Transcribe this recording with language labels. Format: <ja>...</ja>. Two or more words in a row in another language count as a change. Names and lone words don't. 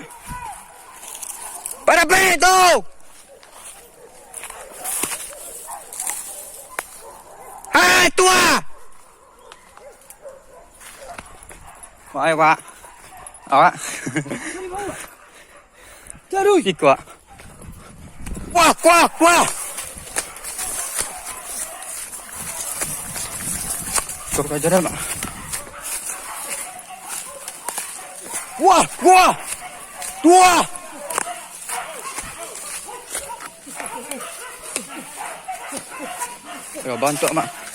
<ms>Pada pergi tu. Hai tua. Ayo Pak. Awak. Terus. Ikut Pak. Wah, wah, wah. Kau kejaran Pak. Wah, wah. Dua. Ya bantu Mak.</ms>